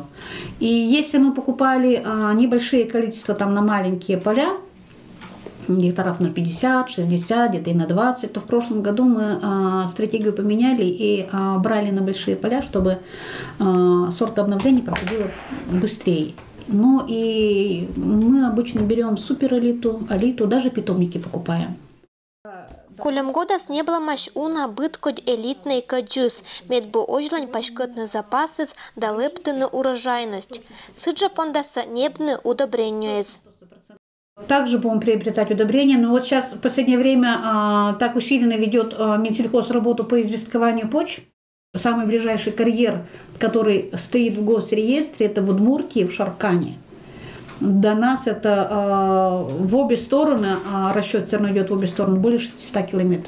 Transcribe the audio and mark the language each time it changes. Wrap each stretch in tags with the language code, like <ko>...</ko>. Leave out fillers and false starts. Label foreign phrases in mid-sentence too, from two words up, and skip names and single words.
<ru>И если мы покупали небольшие количества там на маленькие поля, гектаров на 50, 60, где-то и на 20, то в прошлом году мы стратегию поменяли и брали на большие поля, чтобы сортообновление проходило быстрее. Ну и мы обычно берем суперэлиту, элиту, даже питомники покупаем.</ru> <koi>Колем годас</koi> <ru>не было</ru> <koi>маш уна быт код элитный каджис, медбу ожлань пашкотны запасы да лептыны урожайность. Сыджа пондаса небны удобреньюез.</koi> <ru>Также будем приобретать удобрения, но вот сейчас в последнее время так усиленно ведет Минсельхоз работу по известкованию почв. Самый ближайший карьер, который стоит в госреестре, это в Удмуртии, в Шаркане. До нас это в обе стороны, расчет все равно идет в обе стороны, более 600 километров.</ru>